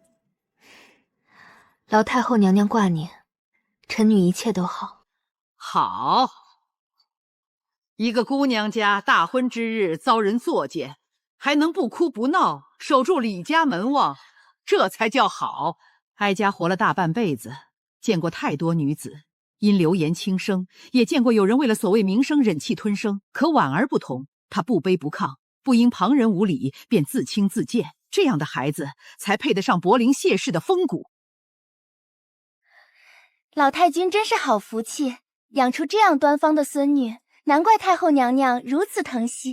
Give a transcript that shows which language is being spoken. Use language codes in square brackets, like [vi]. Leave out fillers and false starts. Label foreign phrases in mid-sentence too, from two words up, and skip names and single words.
[zh] 劳太后娘娘挂念，臣女一切都好。好，一个姑娘家大婚之日遭人作践，还能不哭不鬧，守住李家门望，這才叫好。哀家活了大半輩子，見過太多女子因流言輕生，也見過有人為了所謂名聲忍氣吞聲。可婉兒不同，她不卑不亢，不因旁人無禮便自輕自賤，這樣的孩子才配得上柏林謝氏的風骨。老太君真是好福氣，養出這樣端方的孫女，難怪太后娘娘如此疼惜。